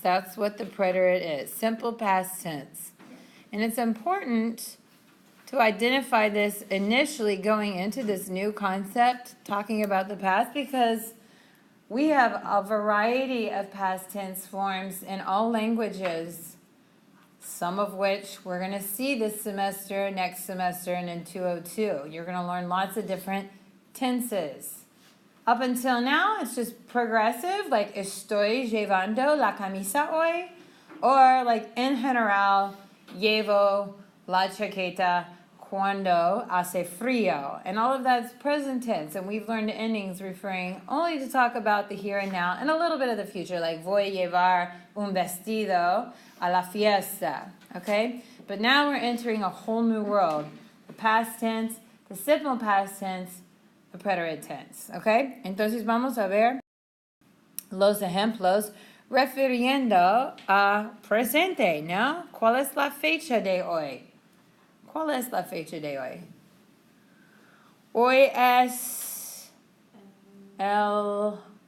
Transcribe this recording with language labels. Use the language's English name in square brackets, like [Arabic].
[English] That's what the preterite is, simple past tense. And it's important to identify this initially going into this new concept, talking about the past, because we have a variety of past tense forms in all languages, some of which we're going to see this semester, next semester, and in 202. You're going to learn lots of different tenses. Up until now, it's just progressive, like [Spanish] estoy llevando la camisa hoy, [English] or like [Spanish] en general, llevo la chaqueta cuando hace frío. [English] And all of that's present tense, and we've learned endings referring only to talk about the here and now and a little bit of the future, like [Spanish] voy a llevar un vestido a la fiesta, [English] okay? But now we're entering a whole new world. The past tense, the simple past tense, the preterite tense, okay? [Spanish] Entonces vamos a ver los ejemplos refiriendo a presente, ¿no? ¿Cuál es la fecha de hoy? ¿Cuál es la fecha de hoy? Hoy es el...